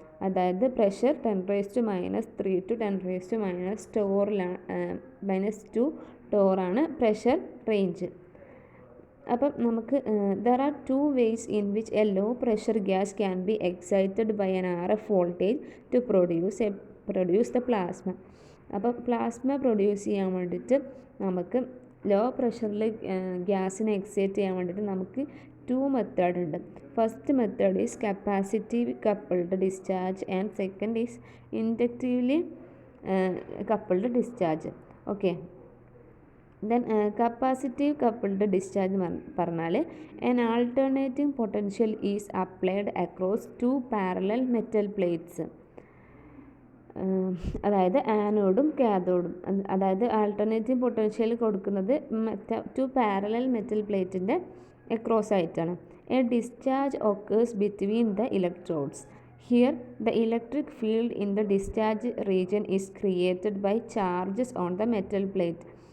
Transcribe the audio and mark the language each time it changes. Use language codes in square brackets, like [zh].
[ml] അതായത് pressure 10⁻³ to 10⁻² ടോറാണ് pressure range. അപ്പം നമുക്ക് [en] There are 2 ways in which a low pressure gas can be excited by an RF voltage to produce the plasma. [ml] അപ്പം plasma produce ചെയ്യാൻ വേണ്ടിയിട്ട് നമുക്ക് law പ്രഷറിൽ ഗ്യാസിനെ excite ചെയ്യാൻ വേണ്ടിയിട്ട് നമുക്ക് 2 മെത്തേഡ് ഉണ്ട്. [en] First method is capacitive coupled discharge and second is inductively coupled discharge. Okay, then capacitive coupled discharge [ml] പറഞ്ഞാൽ [en] an alternating potential is applied across 2 parallel metal plates. [ml] അതായത് ആനോഡും കാഥോഡും. അതായത് ആൾട്ടർനേറ്റീവ് പൊട്ടൻഷ്യൽ കൊടുക്കുന്നത് 2 പാരലൽ മെറ്റൽ പ്ലേറ്റിൻ്റെ അക്രോസ് ആയിട്ടാണ്. [en] A discharge occurs between the electrodes. Here the electric field in the discharge region is created by charges on the metal plate.